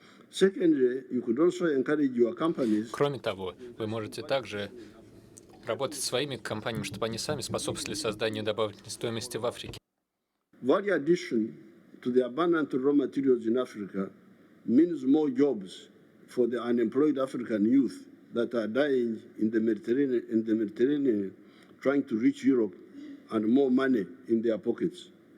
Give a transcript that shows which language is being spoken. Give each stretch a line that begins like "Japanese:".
English: Secondly, you could also encourage your companies.
Russian: Кроме того, вы можете также работать с своими компаниями, чтобы они сами способствовали созданию добавочной стоимости в Африке.
English: Value addition to the abundant raw materials in Africa means more jobs for the unemployed African youth that are dying in the Mediterranean trying to reach Europe, and more money in their pockets.